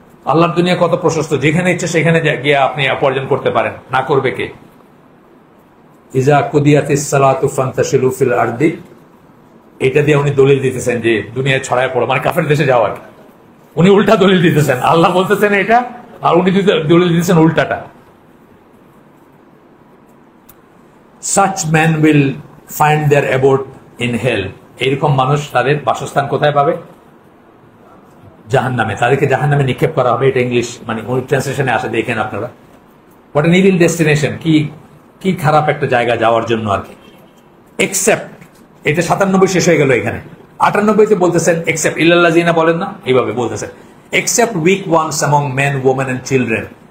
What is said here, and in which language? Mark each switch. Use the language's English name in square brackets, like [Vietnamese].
[Bangla] আল্লাহর দুনিয়া কত প্রশস্ত, যেখানে ইচ্ছে সেখানে গিয়ে আপনি উপার্জন করতে পারেন, না করবে কে? ইজা কুদিয়াতিস সালাতু ফান্তাশিলু ফিল আরদি, এটা দিয়ে উনি দলিল দিতেছেন যে দুনিয়ায় ছড়ায় পড়ো, মানে কাফের দেশে যাওয়ার। উনি উল্টা দলিল দিতেছেন, আল্লাহ বলতেছেন এটা আর উনি দলিল দিতেছেন উল্টাটা। [English] Such men will find their abode in hell. [Bangla] এরকম মানুষ তাদের বাসস্থান কোথায় পাবে? জাহান্নামে। তাদেরকে জাহান্নামে নিক্ষেপ করা হবে। এটা ইংলিশ মানে ওই ট্রান্সলেশনে আসে, দেখেন আপনারা। হোয়াট এন ইভিল ডেস্টিনেশন, কি খারাপ একটা জায়গা যাওয়ার জন্য আর কি। এক্সেপ্ট, এটা 97 শেষ হয়ে গেল, এখানে 98-তে বলতেছেন এক্সেপ্ট, ইল্লাল্লাযিনা বলেন না, এইভাবে বলতেছেন except week once among main, women and children.